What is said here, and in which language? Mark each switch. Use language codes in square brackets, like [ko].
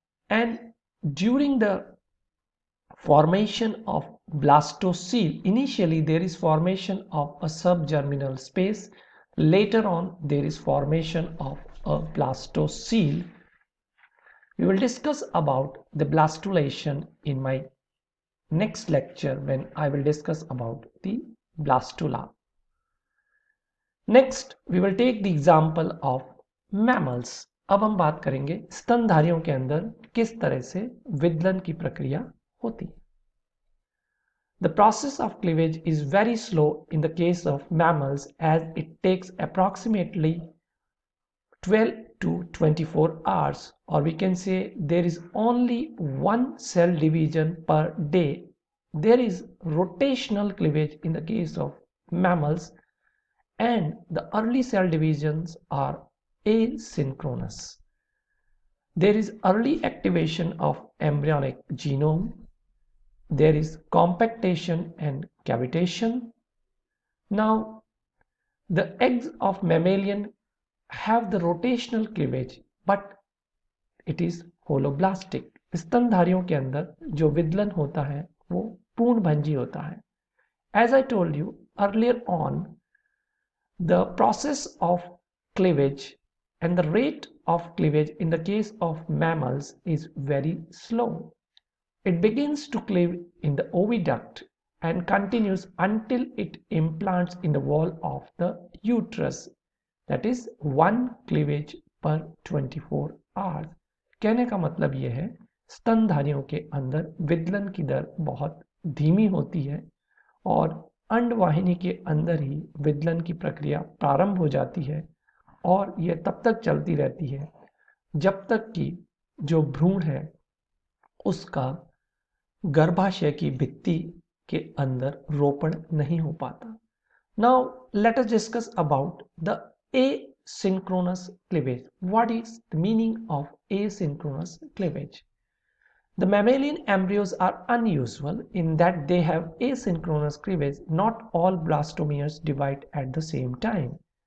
[en] And during the formation of blastocele, initially there is formation of a subgerminal space, later on there is formation of a blastocele. We will discuss about the blastulation in my next lecture when I will discuss about the blastula. Next we will take the example of mammals. [hi] अब हम बात करेंगे स्तनधारियों के अंदर किस तरह से विदलन की प्रक्रिया होती है. [en] The process of cleavage is very slow in the case of mammals, as it takes approximately 12 to 24 hours, or we can say there is only one cell division per day. There is rotational cleavage in the case of mammals, and the early cell divisions are asynchronous. There is early activation of embryonic genome. There is compactation and cavitation. Now, the eggs of mammalian have the rotational cleavage, but it is holoblastic. [hi] स्तनधारियों के अंदर जो विदलन होता है वो पूर्णभंजी होता है. [en] As I told you earlier on, the process of cleavage and the rate of cleavage in the case of mammals is very slow. It begins to cleave in the oviduct and continues until it implants in the wall of the uterus. That is one cleavage per 24 hours. [hi] कहने का मतलब यह है स्तनधारियों के अंदर विदलन की दर बहुत धीमी होती है और अंडवाहिनी के अंदर ही विदलन की प्रक्रिया प्रारंभ हो जाती है, और यह तब तक चलती रहती है जब तक कि जो भ्रूण है उसका गर्भाशय की भित्ति के अंदर रोपण नहीं हो पाता. [en] Now let us discuss about the asynchronous cleavage. What is the meaning of asynchronous cleavage? The mammalian embryos are unusual in that they have asynchronous cleavage. Not all blastomeres divide at the same time.